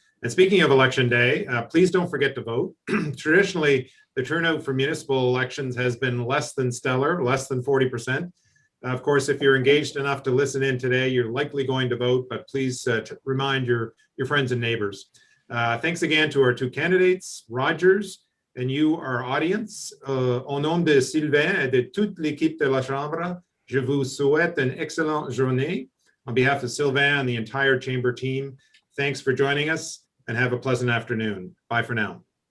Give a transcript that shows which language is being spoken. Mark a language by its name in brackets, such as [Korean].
[English] And speaking of Election Day, please don't forget to vote. Traditionally, the turnout for municipal elections has been less than stellar, less than 40%. Of course, if you're engaged enough to listen in today, you're likely going to vote, but please remind your friends and neighbors. Thanks again to our 2 candidates, Rogers, and you, our audience. [French] Au nom de Sylvain et de toute l'équipe de la Chambre, je vous souhaite une excellente journée. [English] On behalf of Sylvain and the entire Chamber team, thanks for joining us and have a pleasant afternoon. Bye for now.